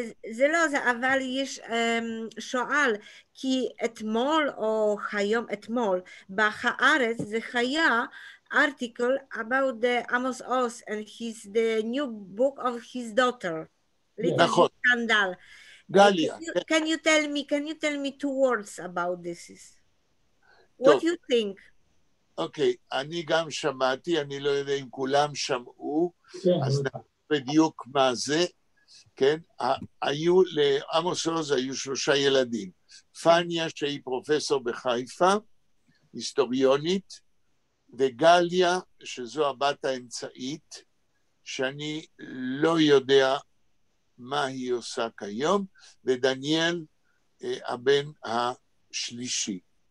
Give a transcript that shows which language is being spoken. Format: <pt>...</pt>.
<he>זה לא זה, אבל יש שואל, כי אתמול או היום אתמול, בהארץ זה היה</he> <en>article about the Amos Oz and the new book of his daughter.</en> <he>נכון.</he> <en>Scandal.</en> <he>גליה.</he> <en>Can you tell me 2 words about this? What you think?</en> <he>אוקיי, אני גם שמעתי, אני לא יודע אם כולם שמעו, אז נדבר בדיוק מה זה, כן? היו, לעמוס עוז היו 3 ילדים, פניה שהיא פרופסור בחיפה, היסטוריונית, וגליה שזו הבת האמצעית, שאני לא יודע מה היא עושה כיום, ודניאל הבן השלישי.</he>